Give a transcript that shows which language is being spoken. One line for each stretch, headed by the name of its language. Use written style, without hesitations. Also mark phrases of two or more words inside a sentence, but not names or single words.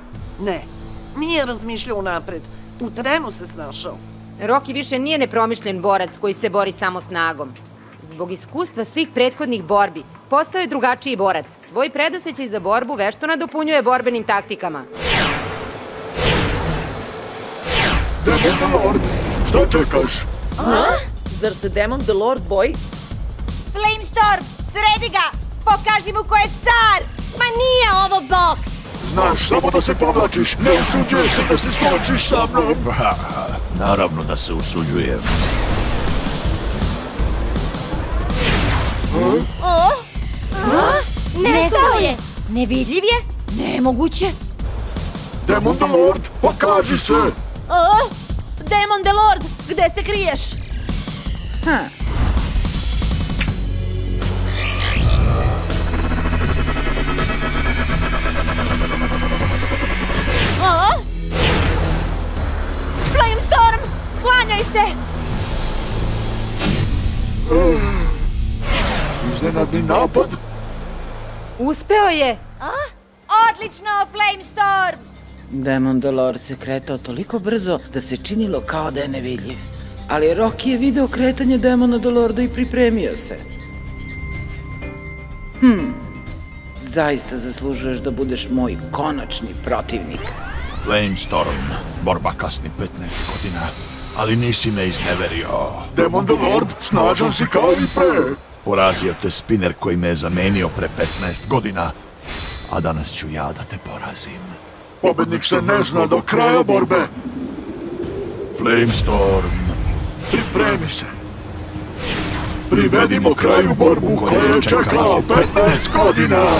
Serbian: Ne, nije razmišljao unapred. U trenu se snašao. Rocky više nije nepromišljen borac koji se bori samo snagom. Zbog iskustva svih prethodnih borbi, postao je drugačiji borac. Svoj predosećaj za borbu vešto nadopunjuje borbenim taktikama. Demon the Lord, šta čekaš? Zar se Demon the Lord boji? Flamestorm, sredi ga! Pokaži mu ko je car! Ma nije ovo boks. Znaš samo da se povlačiš, ne usuđuješ se da se suočiš sa mnom. Naravno da se usuđujem. Nestao je. Nevidljiv je? Nemoguće. Demon the Lord, pokaži se! Demon the Lord, gde se kriješ? Flamestorm, sklanjaj se! Iznenadni napad? Uspeo je! Odlično, Flamestorm! Demon the Lord se kretao toliko brzo da se činilo kao da je nevidljiv. Ali Rocky je video kretanje Demona the Lorda i pripremio se. Zaista zaslužuješ da budeš moj konačni protivnik. Flamestorm, borba kasni 15 godina, ali nisi me izneverio. Demon the Lord, snažan si kao i pre. Porazio te spinner koji me je zamenio pre 15 godina, a danas ću ja da te porazim. Pobednik se ne zna do kraja borbe. Flamestorm, Pripremi se. Privedimo kraju borbu koja je čekala 15 godina.